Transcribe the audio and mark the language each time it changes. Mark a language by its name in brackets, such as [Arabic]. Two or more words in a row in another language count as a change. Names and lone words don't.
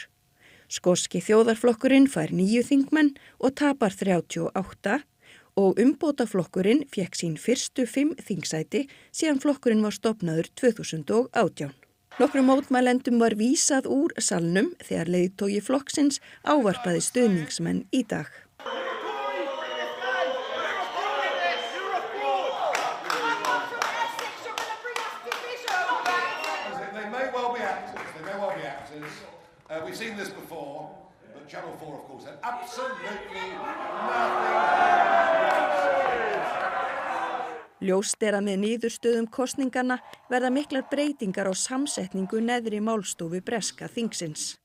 [Icelandic] Skoski þjóðarflokkurinn fær 9 þingmenn og tapar 38 og umbótaflokkurinn fékk sín fyrstu 5 þingsæti síðan flokkurinn var stofnaður 2018. Nokkrum mótmælendum var vísað úr salnum þegar leiðtogi flokksins ávarpaði stuðningsmenn í dag. [English] We've seen this before, but Channel 4, of course, had absolutely nothing. [Icelandic] Ljóst að með niðurstöðum kosninganna verða miklar breytingar á samsetningu neðri málstofu breska þingsins.